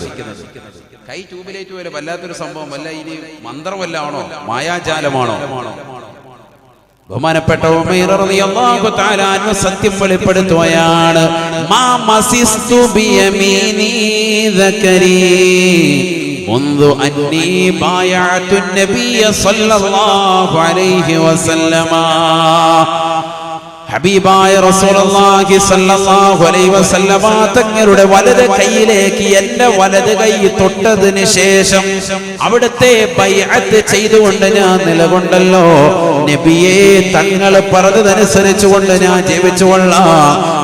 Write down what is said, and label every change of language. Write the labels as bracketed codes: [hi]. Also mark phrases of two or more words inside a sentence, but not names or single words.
[ml] കൈ ട്യൂബിലേറ്റ് പോലെ വല്ലാത്തൊരു സംഭവം, വല്ല ഇനി മന്ത്രമല്ല ആണോ, മായാജാലമാണോ? ബഹുമാനപ്പെട്ട ഉമൈർ [ar] رضي الله تعالى عنه [ml] സത്യം വെളിപ്പെടുത്തുകയാണ്. [ar] ما مسست بيميني ذكري منذ أني بايعت النبي صلى الله عليه وسلم. [ml] ഹബീബായ [ar] رسول الله صلى الله عليه وسلم [ml] തങ്ങളുടെ വലത് കൈയിലേക്ക് എന്റെ വലത് കൈ തൊട്ടതിന് ശേഷം അവിടുത്തെ ബൈഅത്ത് ചെയ്തുകൊണ്ട് ഞാൻ നിലകൊണ്ടല്ലോ. നബിയെ തങ്ങൾ പറഞ്ഞതനുസരിച്ചുകൊണ്ട് ഞാൻ ജീവിച്ചുകൊള്ളാം.